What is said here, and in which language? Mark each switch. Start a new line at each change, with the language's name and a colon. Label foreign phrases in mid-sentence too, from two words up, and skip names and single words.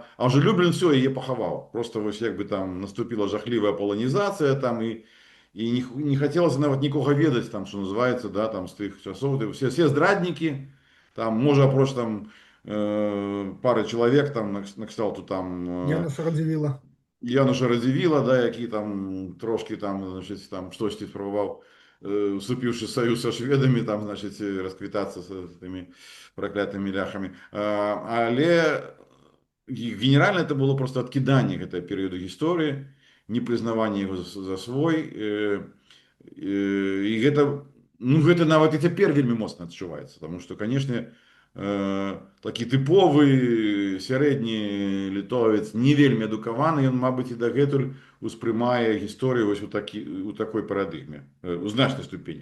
Belarusian: А ўжо Люблін все яе пахаваў. Просто вось як бы там наступила жахлівая паланізацыя там і не хацелася нават нікога ведаць там, што называецца, да, там з тых часоў, все здраднікі, там можа апроч там пары чалавек там на кшталту там Януша Радзівіла. Януша Радзівіла, да, які там трошки там, значить, там штосьці спрабаваў, уступіўшы саюз са шведамі, там, значить, расквітацца з тымі праклятымі ляхамі. Але генеральна
Russian: это было
Belarusian: просто адкіданне гэтага перыяду гісторыі, непрызнаванне яго за свой. І гэта, ну, гэта нават і цяпер вельмі моцна адчуваецца, таму што, канешне, такі тыповы сярэдні літовец, не вельмі адукаваны, ён, мабыць, і дагэтуль успрымае гісторыю вось у такой парадыгме, у значнай ступені.